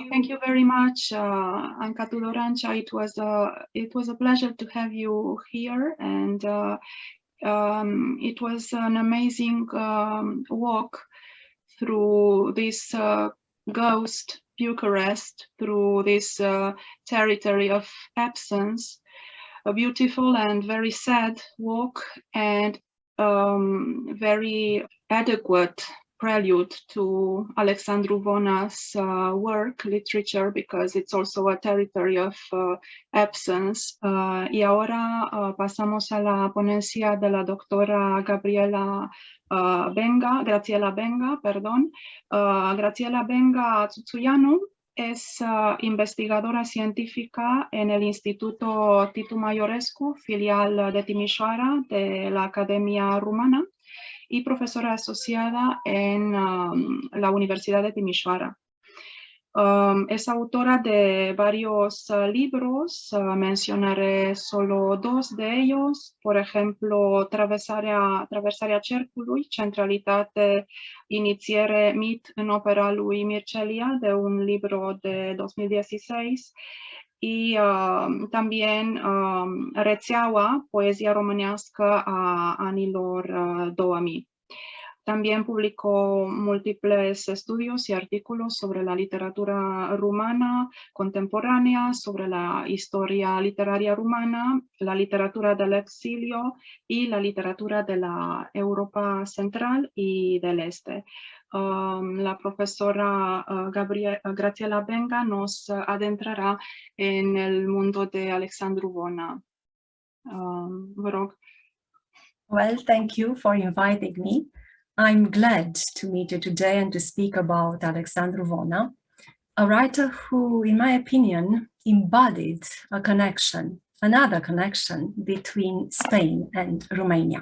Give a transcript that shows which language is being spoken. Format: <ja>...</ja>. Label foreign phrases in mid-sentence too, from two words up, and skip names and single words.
<en>Thank you very much, Anca Tudorancea. It was a pleasure to have you here, and it was an amazing walk through this ghost Bucharest, through this territory of absence. A beautiful and very sad walk, and very adequate prelude to Alexandru Vona's work, literature, because it's also a territory of absence.</en> <es>Y ahora pasamos a la ponencia de la doctora Grațiela Benga, perdón. Grațiela Benga-Țuțuianu es investigadora científica en el Instituto Titu Maiorescu, filial de Timișoara, de la Academia Rumana, y profesora asociada en la Universidad de Timișoara. Es autora de varios libros, mencionaré solo dos de ellos, por ejemplo, Traversarea cercului, centralitate inițiere mit în opera lui Mircea, de un libro de 2016, y también Rețeaua, poezia românească a anilor 2000. También publicó múltiples estudios y artículos sobre la literatura rumana contemporánea, sobre la historia literaria rumana, la literatura del exilio y la literatura de la Europa central y del este. La profesora Grațiela Benga nos adentrará en el mundo de Alexandru Vona.</es> <ro>Vă rog.</ro> <en>Well, thank you for inviting me. I'm glad to meet you today and to speak about Alexandru Vona, a writer who, in my opinion, embodied a connection, another connection between Spain and Romania.</en>